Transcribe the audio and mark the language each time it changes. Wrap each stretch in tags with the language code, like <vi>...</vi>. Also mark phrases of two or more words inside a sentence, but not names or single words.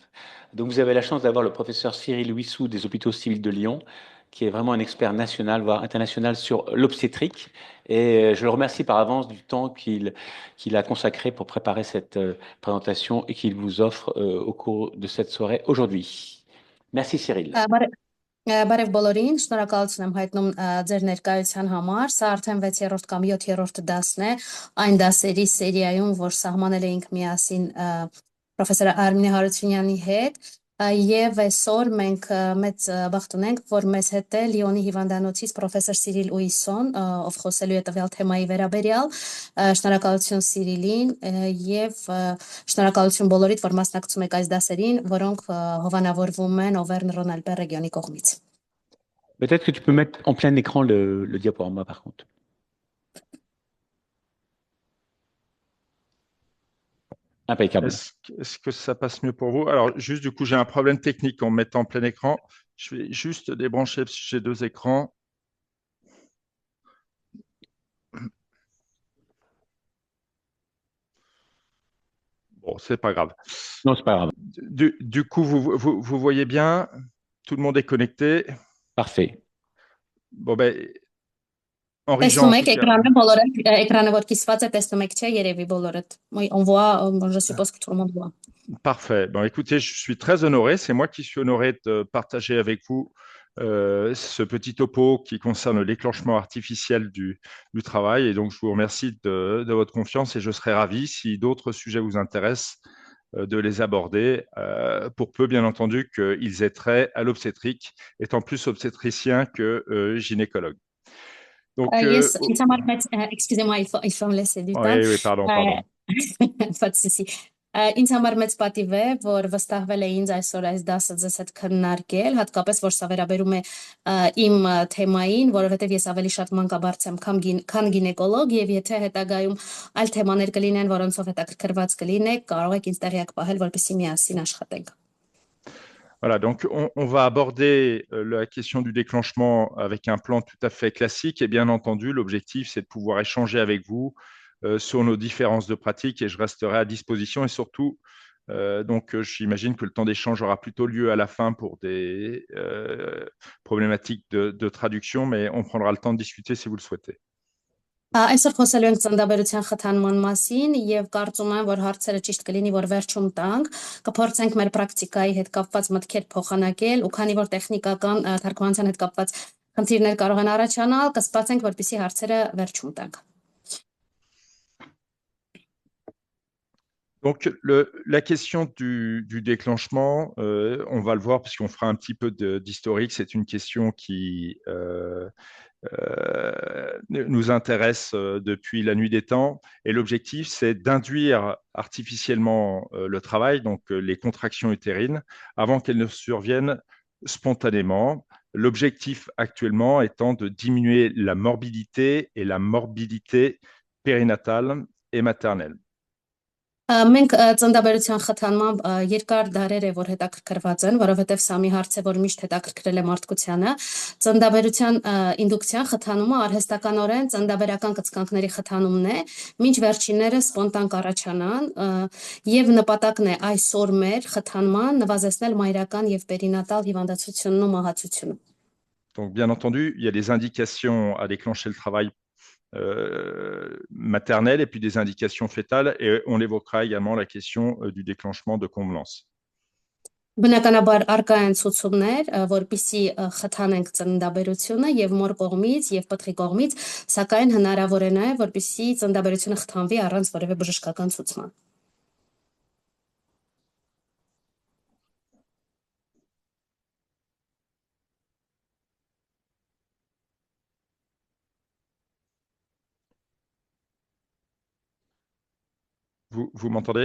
<fr>Donc vous avez la chance d'avoir le professeur Cyril Wissou des Hôpitaux civils de Lyon, qui est vraiment un expert national, voire international sur l'obstétrique. Et je le remercie par avance du temps qu'il a consacré pour préparer cette présentation et qu'il vous offre au cours de cette soirée aujourd'hui. Merci Cyril.</fr> <hy>Բարև բոլորին, շնորհակալություն եմ հայտնում ձեր ներկայության համար։ Սա արդեն 6-րդ կամ 7-րդ դասն է այն դասերի սերիայում, որ սահմանել էինք միասին պրոֆեսոր Արմինե Հարությունյանի հետ, եւ այսօր մենք մեծ բախտ ունենք, որ մեզ հետ է Լիոնի հիվանդանոցից պրոֆեսոր Սիրիլ Ուիսոն, ով խոսելու է տվյալ թեմայի վերաբերյալ։ Շնորհակալություն Սիրիլին եւ շնորհակալություն բոլորիդ, որ մասնակցում եք այս դասերին, որոնք հովանավորվում են Auvergne-Rhône-Alpes ռեգիոնի կողմից։</hy> <fr>Peut-être que tu peux mettre en plein écran le diaporama par contre. Impeccable. Est-ce que ça passe mieux pour vous? Alors, juste du coup, j'ai un problème technique en mettant en plein écran. Je vais juste débrancher parce que j'ai deux écrans. Bon, c'est pas grave. Non, c'est pas grave. Du coup, vous voyez bien, tout le monde est connecté. Parfait. Bon, ben,</fr> <hy>Տեսնում եք էկրանը բոլորը էկրանը որ կիսված է տեսնում եք չէ երևի բոլորդ</hy> <fr>on voit je suppose que tout le monde voit. Parfait. Bon, écoutez, je suis très honoré. C'est moi qui suis honoré de partager avec vous ce petit topo qui concerne le déclenchement artificiel du travail. Et donc, je vous remercie de votre confiance et je serai ravi, si d'autres sujets vous intéressent, de les aborder, pour peu, bien entendu, qu'ils aient trait à l'obstétrique, étant plus obstétricien que gynécologue. Donc, Yes, excusez-moi, il faut me laisser du temps. Oui, pardon. Pas de souci.</fr> <hy>Ինձ համար մեծ պատիվ է, որ վստահվել է ինձ այսօր այս դասը ձեզ հետ քննարկել, հատկապես որ սա վերաբերում է իմ թեմային, որովհետև ես ավելի շատ մանկաբարձ եմ, քան գինեկոլոգ, եւ եթե հետագայում այլ թեմաներ կլինեն, որոնցով հետաքրքրված կլինեք, կարող եք ինձ տեղյակ պահել, որպեսզի միասին աշխատենք։</hy> <fr>Voilà, donc on va aborder la question du déclenchement avec un plan tout à fait classique. Et bien entendu, l'objectif, c'est de pouvoir échanger avec vous sur nos différences de pratique et je resterai à disposition. Et surtout, donc j'imagine que le temps d'échange aura plutôt lieu à la fin pour des problématiques de traduction, mais on prendra le temps de discuter si vous le souhaitez.</fr> <hy>Այսօր խոսելու ենք ծննդաբերության խթանման մասին եւ կարծում եմ, որ հարցերը ճիշտ կլինի, որ վերջում տանք, կփորձենք մեր պրակտիկայի հետ կապված մտքեր փոխանակել ու քանի որ տեխնիկական թարգմանության հետ կապված խնդիրներ կարող են առաջանալ, կսպասենք, որպեսզի հարցերը վերջում տանք։</hy> <fr>Donc, la question du déclenchement, on va le voir puisqu'on fera un petit peu d'historique. C'est une question qui nous intéresse depuis la nuit des temps. Et l'objectif, c'est d'induire artificiellement le travail, donc les contractions utérines, avant qu'elles ne surviennent spontanément. L'objectif actuellement étant de diminuer la morbidité et la morbidité périnatale et maternelle.</fr> <hy>Մենք ծննդաբերության խթանմամբ երկար դարեր է որ հետաքրքրված են, որովհետև սա մի հարց է, որ միշտ հետաքրքրել է մարդկությանը։ Ծննդաբերության ինդուկցիան խթանումը արհեստականորեն ծննդաբերական կծկանքների խթանումն է, մինչ վերջինները սպոնտան կառաջանան եւ նպատակն է այսօր մեր խթանման նվազեցնել մայրական եւ պերինատալ հիվանդացությունն ու մահացությունը։</hy> <fr>Donc, bien entendu, il y a des indications à déclencher le travail maternelle et puis des indications fétales et on évoquera également la question du déclenchement de convenance.</fr> <hy>Բնականաբար արկա են ցուցումներ, որպիսի խթանենք ծննդաբերությունը եւ մոր կողմից եւ պտղի կողմից, սակայն հնարավոր է նաեւ որպիսի ծննդաբերությունը խթանվի առանց որևէ բժշկական ցուցման։</hy> <fr>Vous m'entendez?</fr>